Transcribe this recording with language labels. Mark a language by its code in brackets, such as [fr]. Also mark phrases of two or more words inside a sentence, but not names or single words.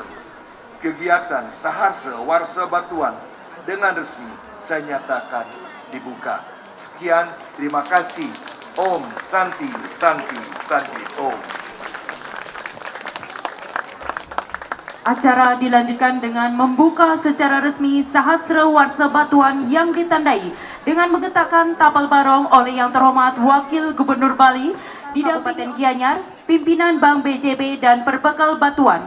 [id] Kegiatan Saharsa Warsa Batuan dengan resmi saya nyatakan dibuka. Sekian, terima kasih. [sa] Om Santi, Santi, Santi, Om. [id] Acara dilanjutkan dengan membuka secara resmi Sahasra Warsa Batuan yang ditandai dengan menggetakkan tapal barong oleh yang terhormat Wakil Gubernur Bali di Kabupaten Gianyar, pimpinan Bank BJB dan Perbekal Batuan.